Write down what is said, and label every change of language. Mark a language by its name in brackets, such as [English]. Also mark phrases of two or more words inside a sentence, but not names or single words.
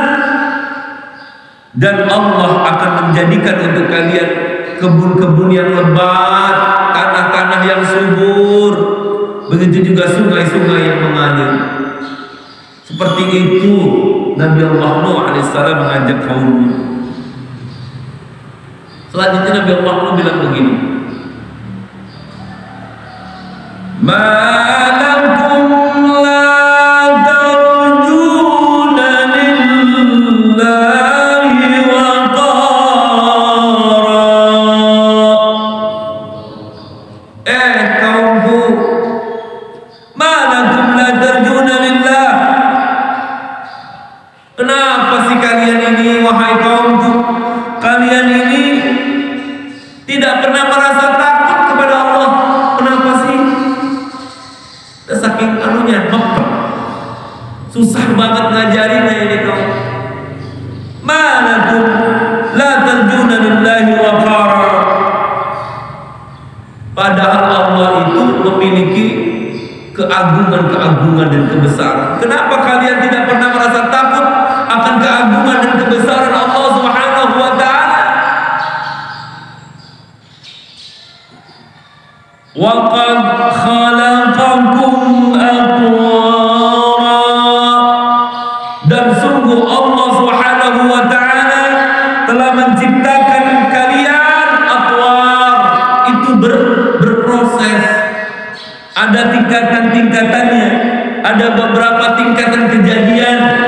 [Indonesian] Dan Allah akan menjadikan untuk kalian kebun-kebun yang lebat, tanah-tanah yang subur, begitu juga sungai-sungai yang mengalir. Seperti itu Nabi Allah Nuh alaihissalam mengajak kaumnya. Selanjutnya Nabi Allah Nuh bilang begini, [Arabic] ما لكم لا ترجون لله وقارا. Kaumku, ما لكم لا ترجون لله. [Indonesian] Kenapa sih kalian ini, wahai kaumku, kalian ini tidak pernah merasa takut kepada Allah? Kenapa sih? Saking anunya mepet, susah banget ngajarinnya ini kaum. [Arabic] ما لكم لا ترجون لله وقارا. [Indonesian] Padahal Allah itu memiliki keagungan-keagungan dan kebesaran. Kenapa kalian tidak pernah merasa takut akan keagungan dan kebesaran Allah [Arabic] سبحانه وتعالى? وقد خلقكم أطوارا. [Indonesian] Dan sungguh Allah [Arabic] سبحانه وتعالى [Indonesian] telah menciptakan kalian atwar. Itu berproses. Ada tingkatan-tingkatannya, ada beberapa tingkatan kejadian.